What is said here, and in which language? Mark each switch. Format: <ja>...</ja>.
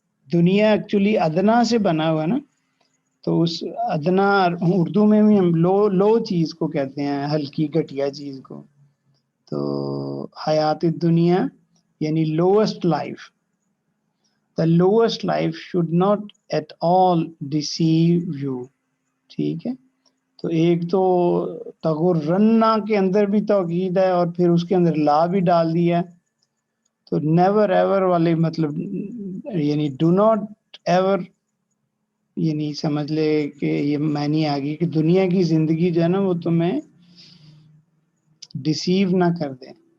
<ur>دنیا ایکچولی ادنا سے بنا ہوا ہے نا, تو اس ادنا اردو میں بھی ہم لو چیز کو کہتے ہیں, ہلکی گھٹیا چیز کو. تو حیات الدنیا یعنی</ur> <en>lowest life. The lowest life should not at all deceive you.</en> <ur>ٹھیک ہے, تو ایک تو تغرنا کے اندر بھی توکید ہے اور پھر اس کے اندر لا بھی ڈال دیا ہے. تو نیور ایور والے مطلب یعنی ڈو ناٹ ایور, یعنی سمجھ لے کہ یہ معنی آ گئی کہ دنیا کی زندگی جو ہے نا وہ تمہیں ڈسیو نہ کر دے.</ur>